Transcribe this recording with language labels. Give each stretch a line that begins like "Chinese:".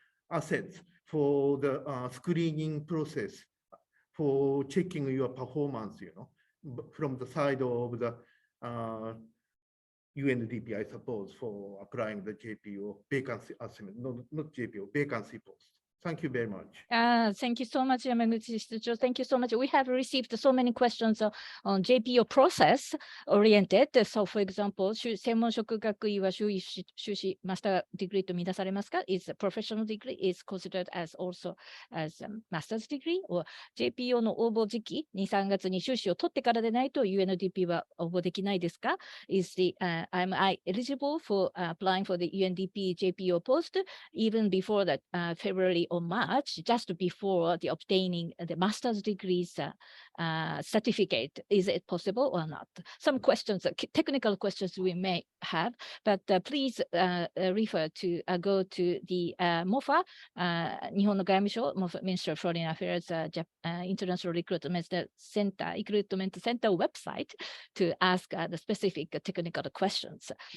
English: asset for the screening process for checking your performance, from the side of the UNDP, I suppose, for applying the JPO vacancy assessment, not JPO, vacancy post. Thank you very much. Thank you so much, Yamaguchi Shitsucho. Thank you so much. We have received so many questions on JPO process oriented. So, for example,
Japanese: 専門職学位は修士マスターディグリーとみなされますか?
English: Is professional degree is considered as also as a master's degree?
Japanese: Or JPO の応募時期、2、3月に修士を取ってからでないと UNDP は応募できないですか?
English: Is am I eligible for applying for the UNDP JPO post even before that February or March, just before the obtaining the master's degrees certificate? Is it possible or not? Some questions, technical questions we may have, but please refer to go to the MOFA,
Japanese: 日本の外務省
English: Ministry of Foreign Affairs International Recruitment Center website to ask the specific technical questions.